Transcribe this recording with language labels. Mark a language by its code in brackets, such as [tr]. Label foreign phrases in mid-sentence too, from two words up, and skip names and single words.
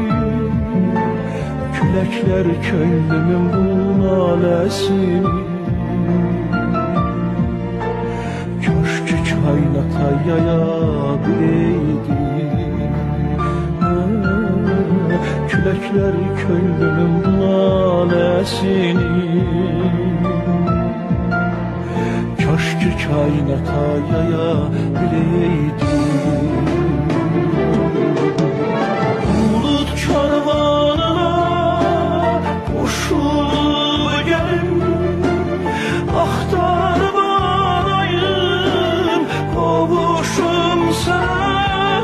[az] Küləklər könlümün bu naləsini kaş ki kainata yaya bileydi. Küləklər könlümün bu naləsini kaş ki kainata yaya bileydi. [tr] Bulut karvanına koşulup gelin, aktarıp arayın kovuşum sana.